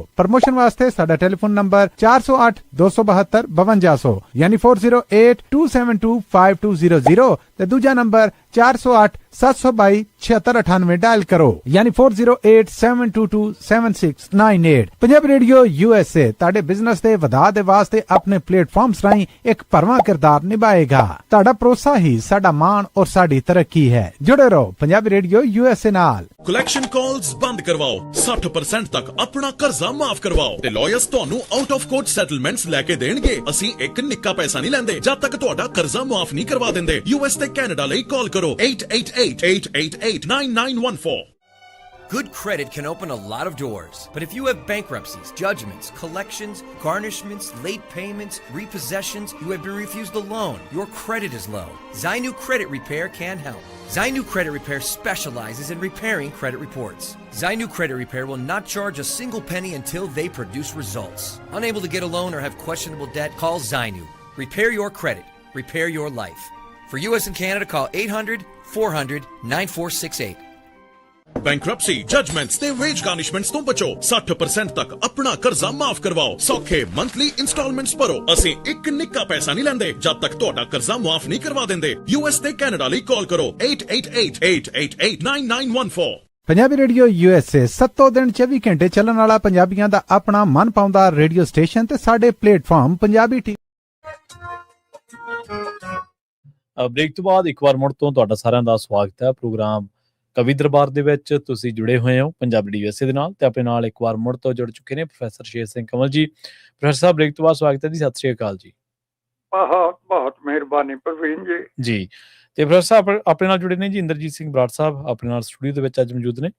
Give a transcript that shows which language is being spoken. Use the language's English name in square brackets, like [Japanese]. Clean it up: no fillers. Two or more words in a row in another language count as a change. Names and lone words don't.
[Punjabi] ਪ੍ਰਮੋਸ਼ਨ ਵਾਸਤੇ ਸਾਡਾ ਟੈਲੀਫੋਨ ਨੰਬਰ 408 272 5200 ਯਾਨੀ 4087225200 ਤੇ ਦੂਜਾ ਨੰਬਰ 408 722 7698 ਡਾਇਲ ਕਰੋ ਯਾਨੀ 4087227698। ਪੰਜਾਬੀ ਰੇਡੀਓ ਯੂਐਸਏ ਤਾੜੇ ਬਿਜ਼ਨਸ ਦੇ ਵਧਾ ਦੇ ਵਾਸਤੇ ਅਪਣੇ ਪਲੇਟਫਾਰਮਸ ਰਾਹੀਂ ਏਕ ਭਰਵਾਂ ਕਿਰਦਾਰ ਨਿਭਾਏਗਾ। ਤਾੜਾ ਭਰੋਸਾ ਹੀ ਸਾਡਾ ਮਾਨ ਔਰ ਸਾਡੀ ਤਰੱਕੀ ਹੈ। ਜੁੜੇ ਰਹੋ ਪੰਜਾਬੀ ਰੇਡੀਓ ਯੂਐਸਏ ਨਾਲ। ਕਲੈਕਸ਼ਨ ਕਾਲਜ਼ ਬੰਦ ਕਰਵਾਓ, 60% ਤਕ ਅਪਨਾ ਕਰਜ਼ਾ ਮਾਫ ਕਰਵਾਓ ਤੇ ਲਾਇਰਸ ਤੁਹਾਨੂੰ [English] out of court settlements [Punjabi] ਲੈ ਕੇ ਦੇਣਗੇ। ਅਸੀਂ ਇੱਕ ਨਿੱਕਾ ਪੈਸਾ ਨਹੀਂ ਲੈਂਦੇ ਜਦ ਤੱਕ ਤੁਹਾਡਾ ਕਰਜ਼ਾ ਮਾਫ ਨਹੀਂ ਕਰਵਾ ਦਿੰਦੇ। US ਤੇ ਕੈਨੇਡਾ ਲਈ ਕਾਲ ਕਰੋ 888-888-9914। [English] Good credit can open a lot of doors, but if you have bankruptcies, judgments, collections, garnishments, late payments, repossessions, you have been refused a loan, your credit is low, Zainu Credit Repair can help. Zainu Credit Repair specializes in repairing credit reports. Zainu Credit Repair will not charge a single penny until they produce results. Unable to get a loan or have questionable debt, call Zainu. Repair your credit. Repair your life. For US and Canada, call 800-400-9468. Bankruptcy, judgments [Punjabi] ਤੇ [English] wage garnishments [Punjabi] ਤੋਂ ਬਚੋ। 60% ਤੱਕ ਆਪਣਾ ਕਰਜ਼ਾ ਮਾਫ ਕਰਵਾਓ। ਸੌਖੇ [English] monthly installments [Punjabi] ਭਰੋ। ਅਸੀਂ ਇੱਕ ਨਿੱਕਾ ਪੈਸਾ ਨਹੀਂ ਲੈਂਦੇ ਜਦ ਤੱਕ ਤੁਹਾਡਾ ਕਰਜ਼ਾ ਮਾਫ ਨਹੀਂ ਕਰਵਾ ਦਿੰਦੇ। US ਤੇ ਕੈਨੇਡਾ ਲਈ ਕਾਲ ਕਰੋ 888-888-9914। ਪੰਜਾਬੀ ਰੇਡੀਓ ਯੂਐਸਏ 7 ਦਿਨ 24 ਘੰਟੇ ਚੱਲਣ ਵਾਲਾ ਪੰਜਾਬੀਆਂ ਕਾ ਅਪਣਾ ਮਨ ਪਾਉਂਦਾ ਰੇਡੀਓ ਸਟੇਸ਼ਨ ਤੇ ਸਾਡੇ ਪਲੇਟਫਾਰਮ ਪੰਜਾਬੀ ਬ੍ਰੇਕ ਤੋ ਬਾਦ ਏਕ ਬਾਰ ਮੁੜ ਤੋ ਤੁਹਾਡਾ ਸਾਰਿਆਂ ਦਾ ਸਵਾਗਤ ਹੈ। ਪ੍ਰੋਗਰਾਮ ਕਵੀ ਦਰਬਾਰ ਦੇ ਵਿੱਚ ਤੁਸੀਂ ਜੁੜੇ ਹੋਏ ਹੋ ਪੰਜਾਬੀ यूएसए ਦੇ ਨਾਲ ਤੇ ਆਪਣੇ ਨਾਲ ਇੱਕ ਵਾਰ ਮੁੜ ਤੋਂ ਜੁੜ ਚੁੱਕੇ ਨੇ ਪ੍ਰੋਫੈਸਰ ਸ਼ੇਰ ਸਿੰਘ ਕੰਵਲ ਜੀ। ਪ੍ਰੋਫੈਸਰ ਸਾਹਿਬ ਬ੍ਰੇਕ ਤੋਂ ਬਾਅਦ ਸਵਾਗਤ ਹੈ ਜੀ। ਸਤਿ ਸ਼੍ਰੀ ਅਕਾਲ ਜੀ। ਬਹੁਤ ਬਹੁਤ ਮਿਹਰਬਾਨੀ ਪ੍ਰਵੀਨ ਜੀ। ਜੀ ਤੇ ਪ੍ਰੋਫੈਸਰ ਸਾਹਿਬ ਆਪਣੇ ਨਾਲ ਜੁੜੇ ਨੇ ਜੀ ਇੰਦਰਜੀਤ ਸਿੰਘ ਬਰਾੜ ਸਾਹਿਬ ਆਪਣੇ ਨਾਲ ਸਟੂਡੀਓ ਦੇ ਵਿੱਚ ਅੱਜ ਮੌਜੂਦ ਨੇ।